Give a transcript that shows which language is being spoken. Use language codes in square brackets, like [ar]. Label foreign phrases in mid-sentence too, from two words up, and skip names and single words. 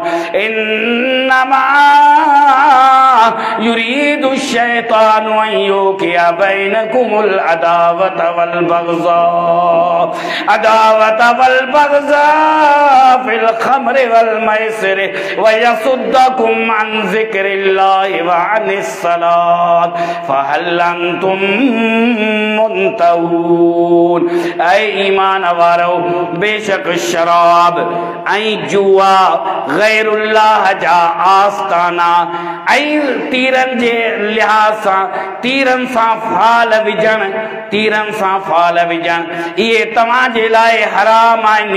[ar] إنما يريد الشيطان أن يوقع بينكم العداوة والبغضاء في الخمر والميسر ويصدكم عن ذكر الله وعن الصلاة فهل أنتم منتهون. [sd] ऐ ईमान वारो, बेशक शराब ऐं जुआ गैरुल्लाह जा आस्ताना ऐं तीरनि जे लिहाज़ सां, तीरनि सां फाल विझण, इहे तव्हांजे लाइ हराम आहिनि।